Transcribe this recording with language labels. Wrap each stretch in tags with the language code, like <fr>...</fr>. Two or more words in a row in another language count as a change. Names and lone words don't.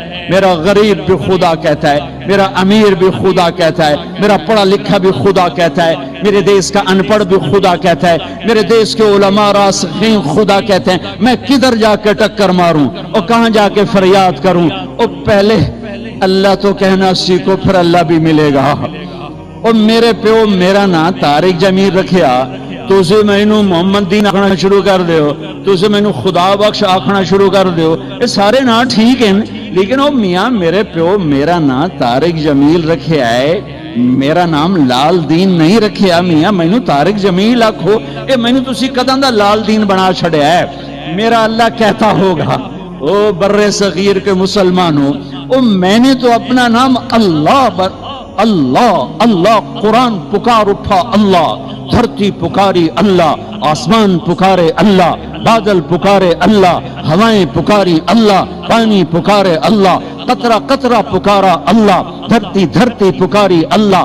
<ur>میرا غریب بھی خدا کہتا ہے, میرا امیر بھی خدا کہتا ہے, میرا پڑھا لکھا بھی خدا کہتا ہے, میرے دیش کا ان پڑھ بھی خدا کہتا ہے, میرے دیش کے علماء راسخین خدا کہتے ہیں. میں کدھر جا کے ٹکر ماروں اور کہاں جا کے فریاد کروں؟ اور پہلے اللہ تو کہنا سیکھو, پھر اللہ بھی ملے گا.</ur> <pa>اور میرے پیو میرا نا طارق جمیل رکھیا, تُسے مینو محمد دین آکھنا شروع کر دیو, تُسے مینو خدا بخش آکھنا شروع کر دیو.</pa> <ur>یہ سارے نا ٹھیک ہیں, لیکن وہ میاں</ur> <pa>میرے پیو میرا نا طارق جمیل رکھیا ہے,</pa> <ur>میرا نام لال دین نہیں رکھیا.</ur> <pa>میاں مینو طارق جمیل آکھو, اے مینو تسی کداں دا لال دین بنا چھڑیا ہے.</pa> <ur>میرا اللہ کہتا ہوگا او بر صغیر کے مسلمانوں, او میں نے تو اپنا نام اللہ اللہ, قرآن پکار اٹھا اللہ, دھرتی پکاری اللہ, آسمان پکارے اللہ, بادل پکارے اللہ, ہوائیں پکاری اللہ, پانی پکارے اللہ, قطرہ قطرہ پکارا اللہ, دھرتی دھرتی پکاری اللہ,</ur>